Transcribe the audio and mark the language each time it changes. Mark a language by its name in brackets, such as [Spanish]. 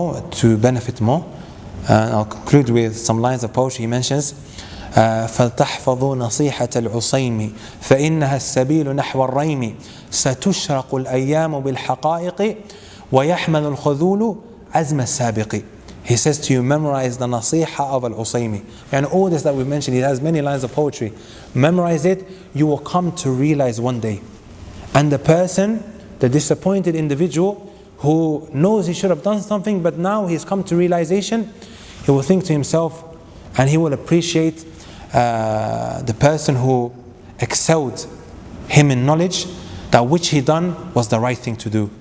[English] To benefit more. I'll conclude with some lines of poetry. He mentions [Arabic] فلتحفظوا نصيحة العصيم فإنها السبيل نحو الريم ستشرق الأيام بالحقائق ويحمل الخذول عزم السابق. [English] He says to you, memorize the nasiha of Al-Usaymi. And all this that we mentioned, he has many lines of poetry. Memorize it, you will come to realize one day. And the person, the disappointed individual who knows he should have done something, but now he's come to realization, he will think to himself, and he will appreciate the person who excelled him in knowledge, that which he done was the right thing to do.